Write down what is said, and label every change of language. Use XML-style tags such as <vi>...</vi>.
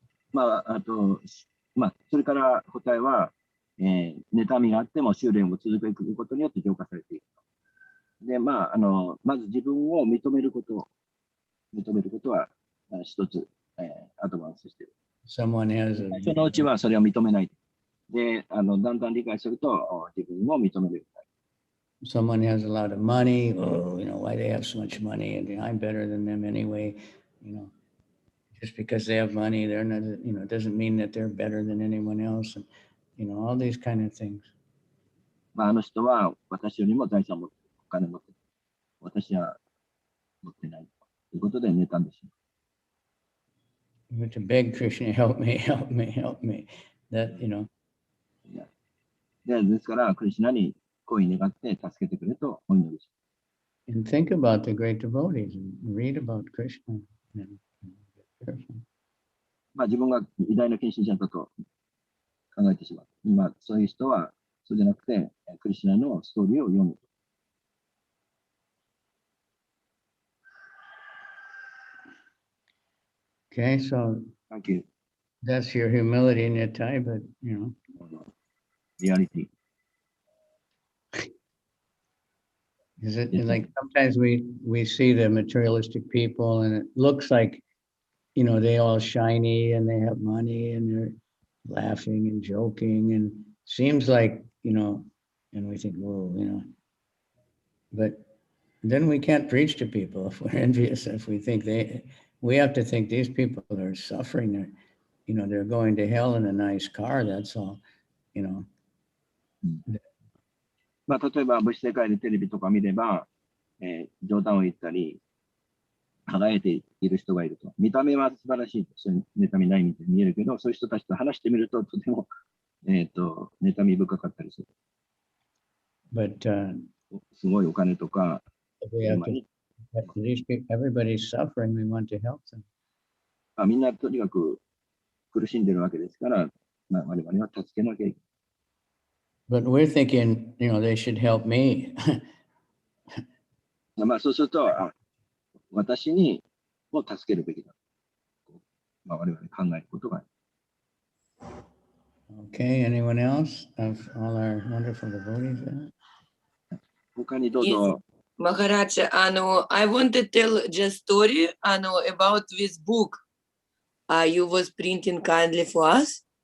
<ja>それから答えは、妬みがあっても修練を続けることによって浄化されていく。で、まず自分を認めることは一つ、アドバンスしている。</ja> <en>Someone has</en> <ja>最初のうちはそれを認めない。で、だんだん理解すると自分を認めるようになる。</ja> <en>someone has a lot of money. Oh, why they have so much money? And I'm better than them anyway. Just because they have money, they're not, it doesn't mean that they're better than anyone else. And, all these kind of things.</en> <ja>あの人は私よりも財産を持ってる、お金を持ってる。私は持ってない。ということで妬んでしまう。</ja> <en>We have to beg Krishna, help me, help me, help me. That,</en> <ja>ですから、クリシュナに恋に願って助けてくれとお祈りします。</ja> <en>and think about the great devotees and read about Krishna. And get careful.</en> <ja>自分が偉大な献身者だと考えてしまう。そういう人は、そうじゃなくて、クリシュナのストーリーを読む。</ja> <en>Okay, so Thank you. that's your humility, Nitai, but, Reality. is it Yes, like sometimes we see the materialistic people and it looks like, they all shiny and they have money and they're laughing and joking and seems like, and we think, whoa, but then we can't preach to people if we're envious, if we think we have to think these people are suffering. They're going to hell in a nice car. That's all,</en> <ja>例えば、物質世界でテレビとか見れば、冗談を言ったり、輝いている人がいると。見た目は素晴らしい。そういう妬みないみたいに見えるけど、そういう人たちと話してみると、とても、妬み深かったりする。</ja> <en>But</en> <ja>すごいお金とか、</ja> <en>we have to, these people, everybody's suffering. We want to help them.</en> <ja>みんなとにかく苦しんでるわけですから、我々は助けなきゃいけない。</ja> <en>But we're thinking, they should help me.</en> <ja>そうすると、私にも助けるべきだ。我々考えることがある。</ja> <en>Okay, anyone else of all our wonderful devotees there?</en> <ja>他にどうぞ。</ja> <en>Maharaj, I want to tell just story, about this book. You was printing kindly for us.</en>